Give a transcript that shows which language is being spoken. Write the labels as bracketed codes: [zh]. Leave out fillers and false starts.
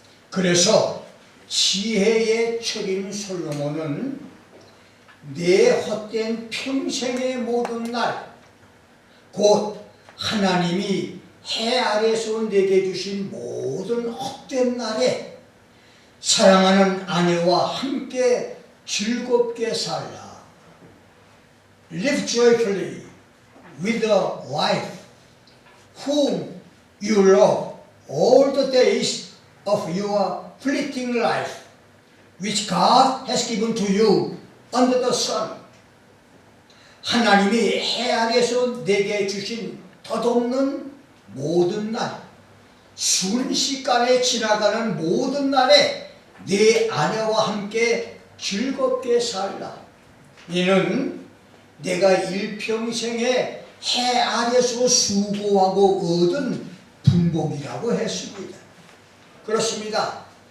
[ko] 그래서 지혜의 철인 솔로몬은 내 헛된 평생의 모든 날, 곧 하나님이 해 아래서 내게 주신 모든 헛된 날에 사랑하는 아내와 함께 즐겁게 살라. [en] Live joyfully with a wife whom you love all the days of your fleeting life, which God has given to you under the sun. [ko] 하나님이 해 아래서 내게 주신 덧없는 모든 날, 순식간에 지나가는 모든 날에 내 아내와 함께 즐겁게 살라. 이는 내가 일평생에 해 아래서 수고하고 얻은 분복이라고 했습니다. 그렇습니다.